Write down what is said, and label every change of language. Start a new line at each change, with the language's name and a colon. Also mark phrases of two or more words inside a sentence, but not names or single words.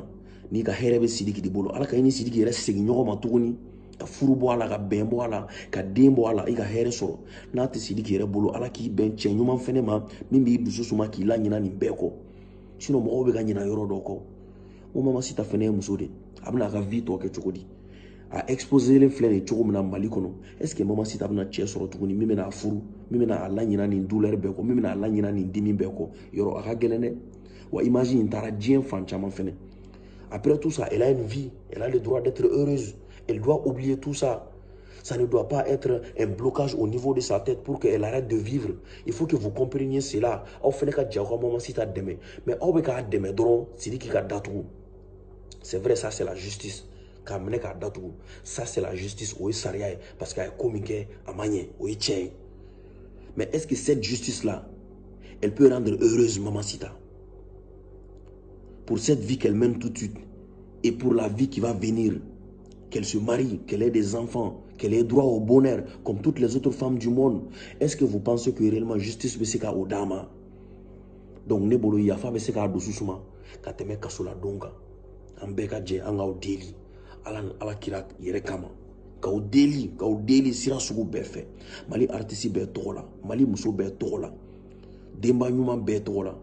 Bambara: N'i ka hɛrɛ bɛ Sidiki de bolo, Ala ka i ni Sidiki yɛrɛ segin ɲɔgɔn ma tuguni, ka furu bɔ a la, ka bɛn bɔ a la, ka den bɔ a la, i ka hɛrɛ sɔrɔ. N'a tɛ Sidiki yɛrɛ bolo, Ala k'i bɛn cɛ ɲuman fɛnɛ ma min b'i dusu suma k'i la ɲinɛ nin bɛɛ kɔ. Sinon mɔgɔw bɛ ka ɲinɛ yɔrɔ dɔ kɔ. O Mamasita fɛnɛ ye muso de, a bɛna a ka vie tɔ kɛ cogo di? A exposé len filɛ nin cogo min na Mali kɔnɔ,
French: est-ce que
Bambara: Mamasita bɛna cɛ sɔrɔ tuguni min bɛna a furu, min bɛna a la ɲinɛ nin douleur bɛɛ kɔ, min bɛna a la ɲinɛ nin dimi bɛɛ kɔ? Yɔrɔ a ka gɛlɛn dɛ. Wa image in taara diɲɛ fan caman fɛnɛ.
French: Après tout ça, elle a une vie, elle a le droit d'être heureuse. Elle doit oublier tout ça. Ça ne doit pas être un blocage au niveau de sa tête pour qu'elle arrête de vivre. Il faut que vous compreniez cela.
Bambara: Aw fɛnɛ ka jɛ aw ka Mamasita dɛmɛ. Mais aw bɛ k'a dɛmɛ dɔrɔn Sidiki ka datugu.
French: C'est vrai, ça c'est la justice.
Bambara: K'a minɛ k'a datugu.
French: Ça c'est la justice,
Bambara: o ye sariya ye.
French: Parce que
Bambara: a ye ko min kɛ, a ma ɲɛ, o ye tiɲɛ ye.
French: Mais est-ce que cette justice-là, elle peut rendre heureuse Mamasita? Pour cette vie qu'elle mène tout de suite et pour la vie qui va venir, qu'elle se marie, qu'elle ait des enfants, qu'elle ait droit au bonheur comme toutes les autres femmes du monde, est-ce que vous pensez que réellement justice peut se faire au dama?
Bambara: Donc ne bolo yafa be se ka dusu suma ka tɛmɛ kaso la don kan. An bɛɛ ka jɛ an k'aw deli ala kira yɛrɛ kama, k'aw deli sira sugu bɛɛ fɛ. Mali artiste bɛɛ tɔgɔ la, Mali muso bɛɛ tɔgɔ la, denba ɲuman bɛɛ tɔgɔ la.